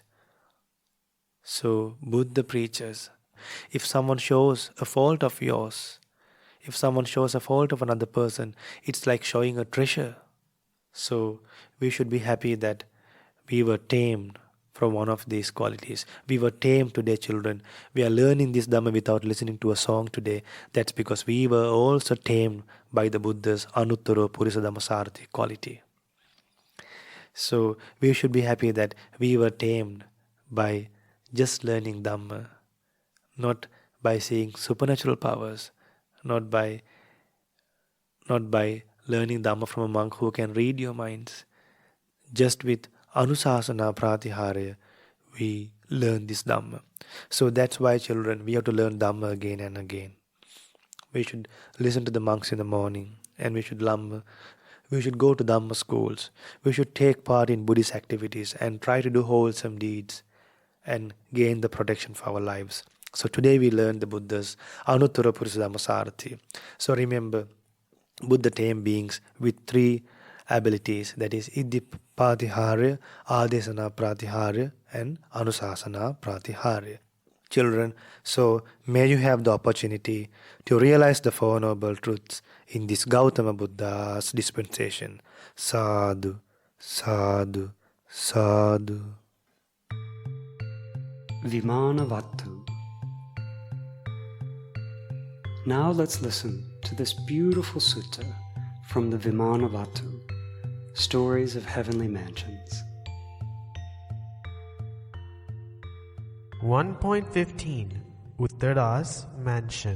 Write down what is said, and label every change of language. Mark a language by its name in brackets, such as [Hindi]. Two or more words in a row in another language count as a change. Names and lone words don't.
[English] So Buddha preaches, if someone shows a fault of yours, if someone shows a fault of another person, it's like showing a treasure. So we should be happy that we were tamed from one of these qualities. We were tamed today, children. We are learning this Dhamma without listening to a song today. That's because we were also tamed by the Buddha's [Pali] anuttaro, purisadamma, sarati [English] quality. So we should be happy that we were tamed by just learning Dhamma, not by seeing supernatural powers, not by learning Dhamma from a monk who can read your minds. Just with anusāsanīpāṭihāriya, we learn this Dhamma. So that's why, children, we have to learn Dhamma again and again. We should listen to the monks in the morning, and we should go to Dhamma schools. We should take part in Buddhist activities and try to do wholesome deeds and gain the protection for our lives. So today we learn the Buddha's [Pali] anuttaro purisadamma sarati. [English] So remember, Buddha tamed beings with three abilities, that is [Pali] iddhipāṭihāriya, ādesanāpāṭihāriya [English] and anusāsanīpāṭihāriya. Children, so may you have the opportunity to realize the Four Noble Truths in this Gautama Buddha's dispensation. [Pali] Sadhu, sadhu, sadhu. [English] Vimana Vatthu. Now let's listen to this beautiful sutta from the Vimana Vatthu, Stories of Heavenly Mansions. 1.15 Uttara's Mansion.